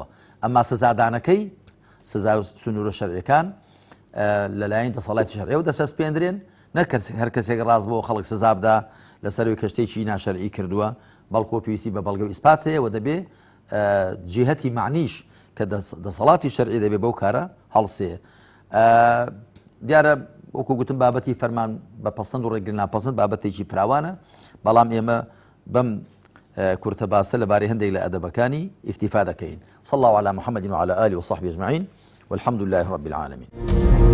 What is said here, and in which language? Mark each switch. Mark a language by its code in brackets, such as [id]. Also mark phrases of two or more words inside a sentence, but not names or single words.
[ckb] ئەمما سزادانەکەی سزا و سنوورە شەرعیەکان لەلایەن دەسەڵاتی شەرعیەوە دەسەسپێندرێن، نەک هەر کەسێک ڕاست بۆ خەڵک سزا بدا لەسەروی کەشتێکی ناشەرعی کردووە، بەڵکو پێویستی بە بەڵگە و ئیسپات هەیە و دەبێ جیهەتی معنیش کە دەسەڵاتی شەرعی دەبێ بەو کارە هەڵسێ. دیارە وەکو گوتم بابەتی فەرمان بە پەسەند و ڕێگری ناپەسەند بابەتێکی فراوانە، بەڵام ئێمە بەم کورتە باسە لەبارەی هەندێک لە ئەدەبەکانی ئیکتیفا دەکەین. [ar] صلى الله على محمد وعلى آله وصحبه أجمعين والحمد لله رب العالمين.